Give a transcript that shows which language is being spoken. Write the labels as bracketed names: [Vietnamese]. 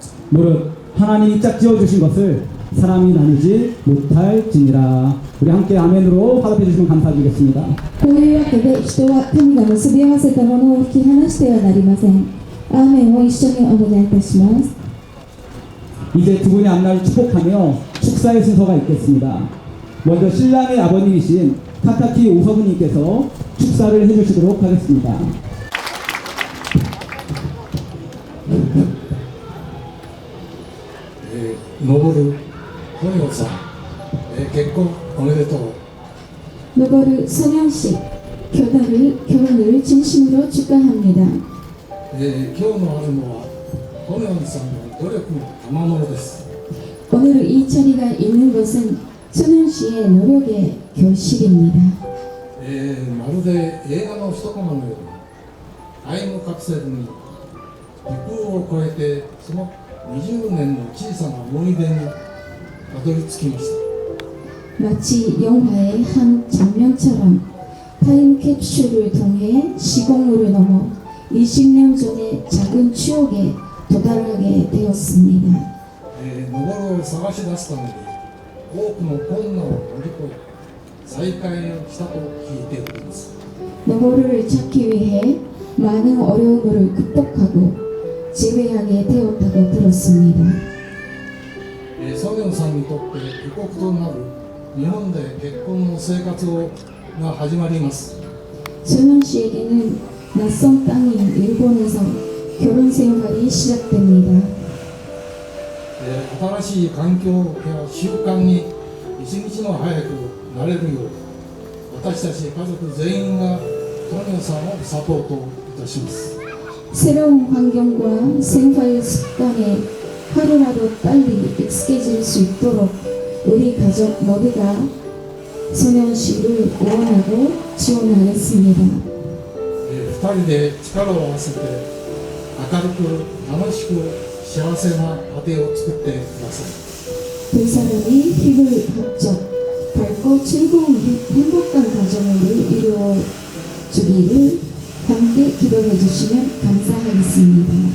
[Korean] 무릇 하나님이 짝지어 주신 것을 사람이 나누지 못할지니라. 우리 함께 아멘으로 화답해 주시면 감사드리겠습니다. [Japanese] こういうわけで人は神が結び合わせたものを引き離してはなりません。アーメンを一緒にお願いいたします。 [Korean] 이제 두 분의 앞날을 축복하며 축사의 순서가 있겠습니다. 먼저 신랑의 아버님이신 타타키 오서부님께서 축사를 해주시도록 하겠습니다. [Japanese] 登る本洋さん、結婚おめでとう。 [Korean] 노버르 소년 씨, 결혼을 진심으로 축하합니다. [Japanese] 今日のあるのは本洋さんの努力の賜物です。 [Korean] 오늘 이 자리가 있는 것은 소년 씨의 노력의 결실입니다. [Japanese] まるで映画の一コマのようにタイムカプセルに時空を超えてその20年の小さな思い出にたどり着きました。 [Korean] 마치 영화의 한 장면처럼 타임캡슐을 통해 시공으로 넘어 20년 전의 작은 추억에 도달하게 되었습니다. [Japanese] 登るを探し出すために多くの困難を乗り越え再会をしたと聞いております。 [Korean] 노버르를 찾기 위해 많은 어려움을 극복하고 재회하게 되었다고 들었습니다. [Japanese] ソニョンさんにとって異国となる日本で結婚の生活が始まります。 [Korean] 소년 씨에게는 낯선 땅인 일본에서 결혼 생활이 시작됩니다. [Japanese] 新しい環境や習慣に一日も早く慣れるように私たち家族全員がソニョンさんをサポートいたします。 [Korean] 새로운 환경과 생활 습관에 하루라도 빨리 익숙해질 수 있도록 우리 가족 모두가 소년 씨를 응원하고 지원하겠습니다. [Japanese] 2人で力を合わせて明るく楽しく幸せな家庭を作ってください。 [Korean] 두 사람이 힘을 합쳐 밝고 즐거운 행복한 가정을 이루어 주기를 함께 기도해 주시면 감사하겠습니다.